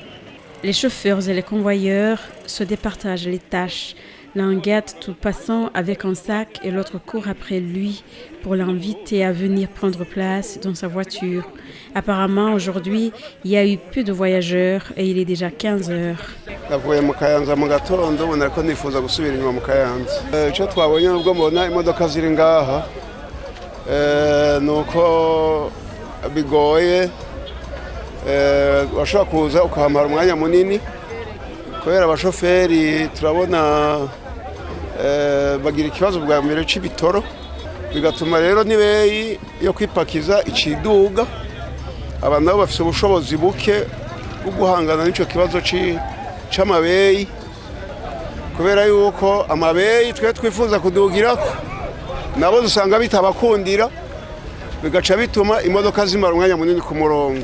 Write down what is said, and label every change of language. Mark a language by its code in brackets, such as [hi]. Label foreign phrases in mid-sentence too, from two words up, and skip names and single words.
[fr] Les chauffeurs et les convoyeurs se départagent les tâches. L'un gâte tout passant avec un sac et l'autre court après lui pour l'inviter à venir prendre place dans sa voiture. Apparemment, aujourd'hui, il y a eu peu de voyageurs et il est déjà 15 heures. [rn] Navuye mu Kayanza mu gatondo ubona ko nifuza gusubira inyuma mu Kayanza. Icyo twabonye nubwo mbona imodoka ziri ngaha nuko bigoye washobora kuza ukahamara umwanya munini kubera abashoferi turabona bagira ikibazo bwa mbere c'ibitoro bigatuma rero nibeyi yo kwipakiza iciduga abantu nabo bafite ubushobozi buke bwo guhangana n'ico kibazo c'amabeyi kubera yuko amabeyi twe twifuza kudugirako nabo dusanga bitabakundira bigaca bituma imodoka zimara umwanya munini ku murongo.